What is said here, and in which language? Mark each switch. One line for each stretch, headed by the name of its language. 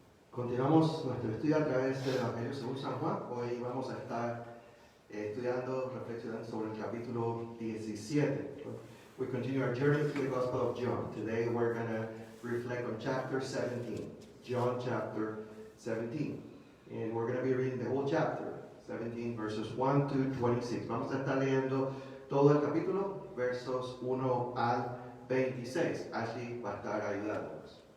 Spanish: Continuamos nuestro estudio a través del Evangelio según San Juan. Hoy vamos a estar estudiando, reflexionando sobre el capítulo 17.
English: We continue our journey through the Gospel of John. Today we're going to reflect on chapter 17. John chapter 17. And we're going to be reading the whole chapter, 17 verses 1 to 26.
Spanish: Vamos a estar leyendo todo el capítulo, versos 1 al 26. Ashley va a estar ayudándonos.